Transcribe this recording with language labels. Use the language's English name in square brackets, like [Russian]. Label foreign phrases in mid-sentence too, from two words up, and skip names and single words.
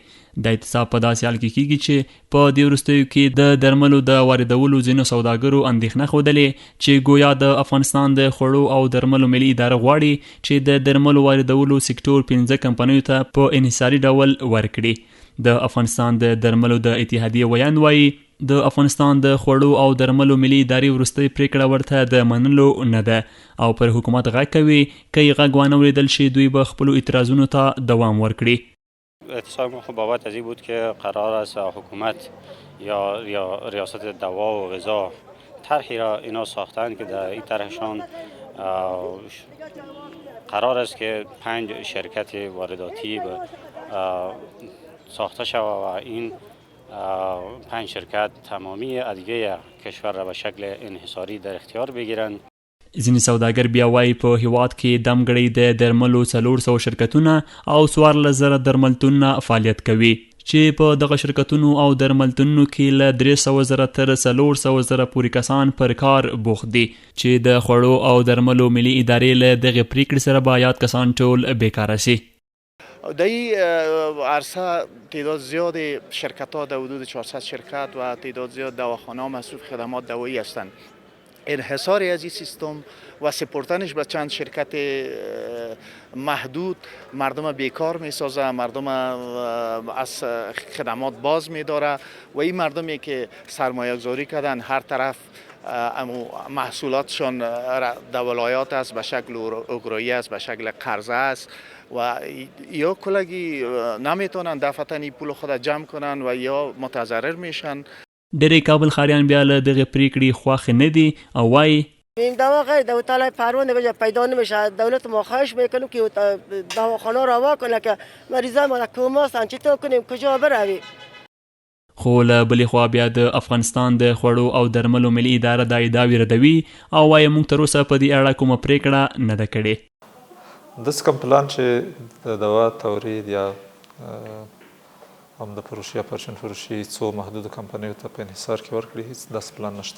[Pashto] د اعتصاب په داسې حال کې کیږي چې په دې وروستیو کې د درملو د واردولو ځینو سوداګرو اندېښنه ښودلې چې ګویا د افغانستان د خوړو او درملو ملي اداره غواړي چې د درملو واردولو سکتور 15 کمپنیو ته په انحصاري ډول ورکړي. د افغانستان د درملو د اتحادیې ویاند وایي د افغانستان د خوړو او درملو ملي ادارې وروستۍ پریکړه ورته د منلو نه ده او پر حکومت غږ کوي که یې غږ وانه اورېدل شي دوی به خپلو اعتراضونو ته دوام ورکړي. [Persian] اعتصاب ما بابت از این بود که قرار است حکومت یا ریاست دوا و غذا طرحی را اینا ساختند که در این طرحشان قرار است که 5 شرکت وارداتی ساخته شود و این 5 شرکت تمامی ادویه کشور را به شکل انحصاری در اختیار بگیرند. [Pashto] ځینې سوداګر بیا وایي په هیواد کې دمګړی د درملو 400 شرکتونه او 14,000 درملتونونه فعالیت کوي چې په دغه شرکتونو او درملتونونو کې له 300,000 تر 400,000 پورې کسان پر کار بوخت دي چې د خوړو او درملو ملي ادارې له دغه پریکړې سره به یاد کسان ټول بیکاره شي. [Persian] در این عرصه تعداد زیاد شرکت ها در حدود 400 شرکت و تعداد زیاد دواخانه ها مصروف خدمات دوایی هستند. انحصار از این سیستم و سپردنش به چند شرکت محدود مردم بیکار می سازه، مردم از خدمات باز می داره و این مردمی که سرمایه گذاری کردن هر طرف محصولاتشان در ولایات است به شکل اوگرایی است به شکل قرضه است و یا کلگی نمیتونن دفعتاً پول خود جمع کنن و یا متضرر میشن. [Pashto] ډېری کابل ښاریان بیا له دغې پریکړې خوښ نه دي او وایي [Persian] این دوا غیر دولت پرونده پیدا نمیشه. دولت ما خواهش میکنیم که دواخانه روا کنه که مریضای ما کوما هستن چطور کنیم کجا برویم. [Pashto] خو له بلې خوا بیا د افغانستان د خوړو او درملو ملي اداره دا ادعاوې ردوي او وایي موږ تر اوسه په دې اړه کومه پریکړه نه ده کړې. داسې کوم پلان چې د دوا تورید یا هم د فروشي یا پرچون فروشي څو محدودو کمپنیو ته په انحصار کې ورکړي هیڅ داسې پلان نشته.